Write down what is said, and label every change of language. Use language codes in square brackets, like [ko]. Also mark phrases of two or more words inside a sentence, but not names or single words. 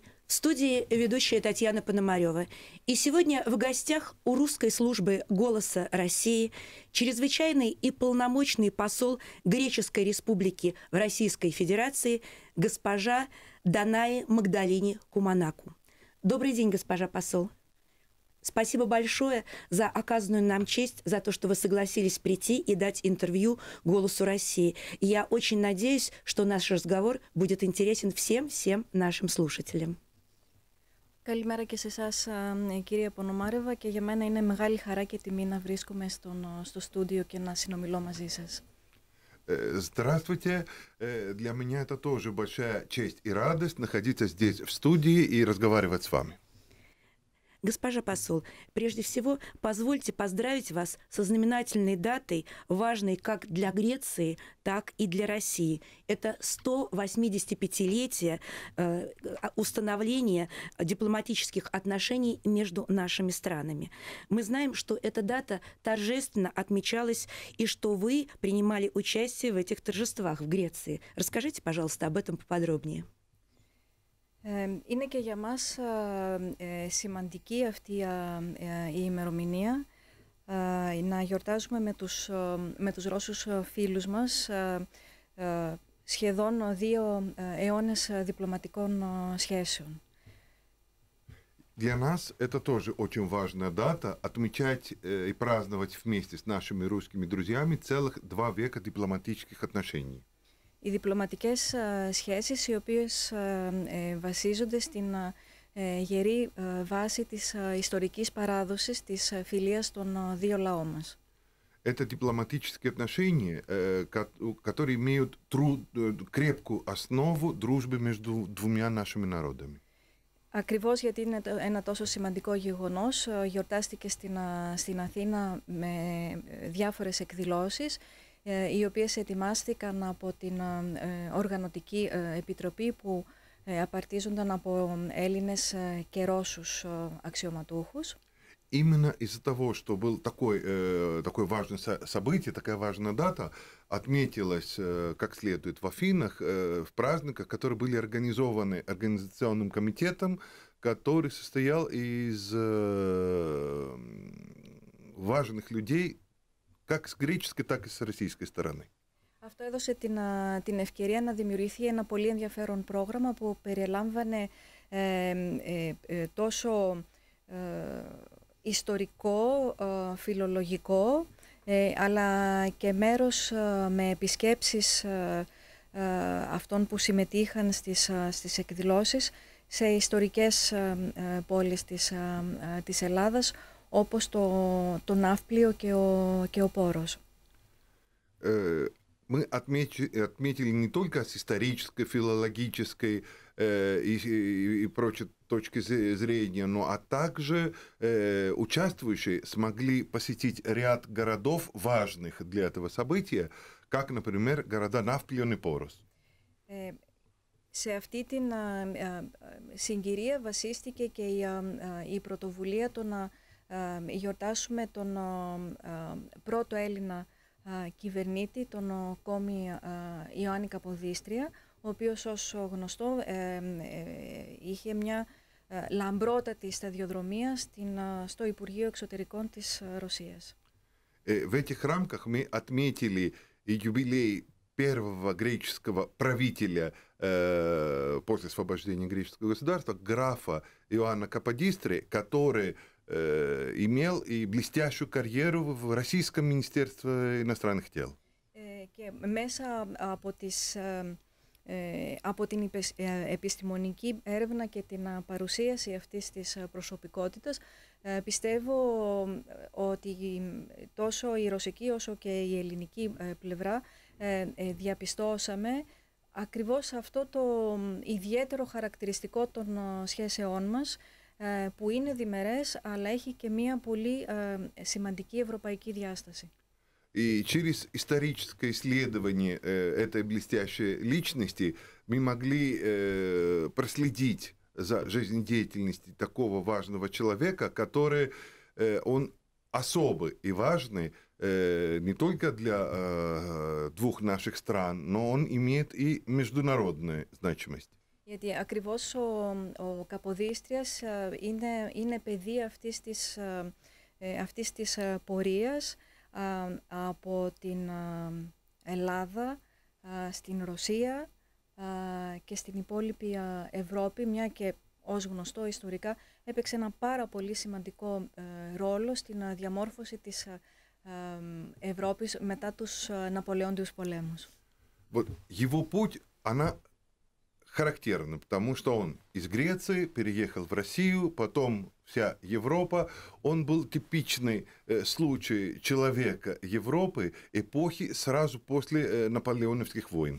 [ru] В студии ведущая Татьяна Пономарева. И сегодня в гостях у русской службы «Голоса России» чрезвычайный и полномочный посол Греческой Республики в Российской Федерации госпожа Данаи Магдалини Куманаку. Добрый день, госпожа посол. Спасибо большое за оказанную нам честь, за то, что вы согласились прийти и дать интервью «Голосу России». И я очень надеюсь, что наш разговор будет интересен всем нашим слушателям. [el] Καλημέρα και σε εσάς, κυρία Πονομάρεβα, και για μένα είναι μεγάλη χαρά και τιμή να βρίσκομαι στο στούντιο και να συνομιλώ μαζί σας. [ru] Здравствуйте. Для меня это тоже большая честь и радость находиться здесь в студии и разговаривать с вами. Госпожа посол, прежде всего, позвольте поздравить вас со знаменательной датой, важной как для Греции, так и для России. Это 185-летие установления дипломатических отношений между нашими странами. Мы знаем, что эта дата торжественно отмечалась и что вы принимали участие в этих торжествах в Греции. Расскажите, пожалуйста, об этом поподробнее. [el] Είναι και για μας σημαντική αυτή η ημερομηνία, να γιορτάζουμε με τους Ρώσους φίλους μας σχεδόν 2 αιώνες διπλωματικών σχέσεων. [ru] Для нас это тоже очень важная дата, отмечать и праздновать вместе с нашими русскими друзьями целых 2 века дипломатических отношений. [el] Οι διπλωματικές σχέσεις, οι οποίες βασίζονται στην γερή βάση της ιστορικής παράδοσης της φιλίας των δύο λαών μας. [ru] Это дипломатические отношения, которые имеют крепкую основу дружбы между двумя нашими народами. [el] Ακριβώς γιατί είναι ένα τόσο σημαντικό γεγονός, γιορτάστηκε στην Αθήνα με διάφορες εκδηλώσεις, οι οποίες ετοιμάστηκαν από την Οργανωτική Επιτροπή που απαρτίζονταν από Έλληνες και Ρώσους αξιωματούχους. [ru] Именно из-за того, что был такое важное событие, такая важная дата, отметилась как следует в Афинах, в праздниках, которые были организованы организационным комитетом, который состоял из важных людей, как с греческой, так и с российской стороны. [el] Αυτό έδωσε την ευκαιρία να δημιουργηθεί ένα πολύ ενδιαφέρον πρόγραμμα που περιλάμβανε τόσο ιστορικό, φιλολογικό, αλλά και μέρος με επισκέψεις αυτών που συμμετείχαν στις εκδηλώσεις σε ιστορικές πόλεις της Ελλάδας, όπως το Ναύπλιο και ο Πόρος. [ru] Мы отметили не только с исторической, филологической и прочей точки зрения, но а также участвующие смогли посетить ряд городов, важных для этого события, как, например, города Навплион и Порос. [el] Σε αυτή την συγκυρία βασίστηκε και η πρωτοβουλία το να γιορτάσουμε τον πρώτο Έλληνα κυβερνήτη, τον κόμι Ιωάννη Καποδίστρια, ο οποίος ως γνωστό είχε μια λαμπρότατη σταδιοδρομία στο Υπουργείο Εξωτερικών της Ρωσίας. [ru] В этих рамках мы отметили юбилей первого греческого правителя после освобождения греческого государства, графа Иоанна Каподистры, который имел и блестящую карьеру в Российском Министерстве иностранных дел. [el] Και μέσα από την επιστημονική έρευνα και την παρουσίαση αυτής της προσωπικότητας, πιστεύω ότι τόσο η ρωσική όσο και η ελληνική πλευρά διαπιστώσαμε ακριβώς αυτό το ιδιαίτερο χαρακτηριστικό των σχέσεών μας, που είναι διμερές, αλλά έχει και μία πολύ σημαντική ευρωπαϊκή διάσταση. [ru] И через историческое исследование этой блестящей личности мы могли проследить за жизнедеятельностью такого важного человека, который он особый и важный не только для 2 наших стран, но он имеет и международную значимость. [el] Γιατί ακριβώς ο Καποδίστριας είναι παιδί αυτής της πορείας από την Ελλάδα στην Ρωσία και στην υπόλοιπη Ευρώπη, μια και ως γνωστό ιστορικά έπαιξε ένα πάρα πολύ σημαντικό ρόλο στην διαμόρφωση της Ευρώπης μετά τους Ναπολεόντιους πολέμους. [ru] Вот его путь, она характерна, потому что он из Греции переехал в Россию, потом вся Европа. Он был типичный случай человека Европы эпохи сразу после наполеоновских войн.